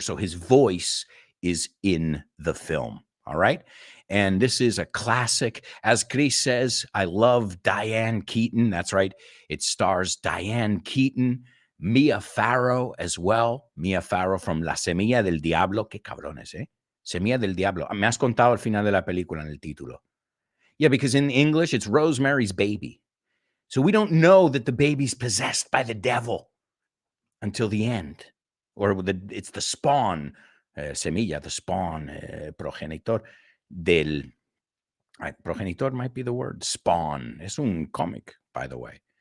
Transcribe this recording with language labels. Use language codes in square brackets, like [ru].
[en] So his voice is in the film. All right. And this is a classic. As Chris says, I love Diane Keaton. That's right. It stars Diane Keaton, Mia Farrow as well. [es] Mia Farrow from La Semilla del Diablo. Qué cabrones, ¿eh? Semilla del Diablo. Me has contado al final de la película en el título. [en] Yeah, because in English, it's Rosemary's Baby. So we don't know that the baby's possessed by the devil until the end. Or it's the spawn, semilla, the spawn, [es] progenitor del... [en] Progenitor might be the word. Spawn. [es] Es un comic, [en] by the way.